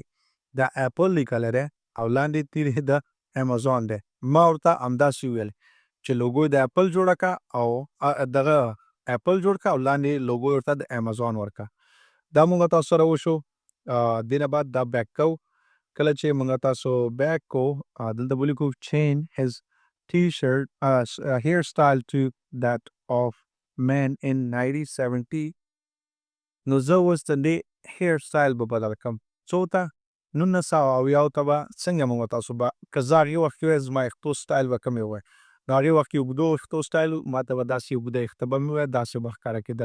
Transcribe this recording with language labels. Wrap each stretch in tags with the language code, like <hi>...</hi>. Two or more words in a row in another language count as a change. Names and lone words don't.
<ps>دا اپل لیکلی دی او لاندې تیر یې د امازون دی. ما ورته همداسې وویل چې لوګو یې د اپل جوړه کړه او دغه اپل جوړ کړه او لاندې لوګو ورته د امازون ورکړه. دا مونږ تاسو سره وشو. دې نه بعد دا بیک کوو. کله چې مونږ تاسو بیک کوو دلته به ولیکو</ps> <en>change his t-shirt hairstyle to that of man in 1970.</en> <ps>نو زه اوس د دې هیر سټایل به بدل کړم. څو ته 1970 ته به څنګه مونږ تاسو به که زه هغې وخت کې وی زما ویښتو سټایل به کوم وی. نو هغې وخت کې اوږدو ویښتو سټایل و ما ته به داسې اوږده ویښته به مې وی داسې به ښکاره کېدلی.</ps>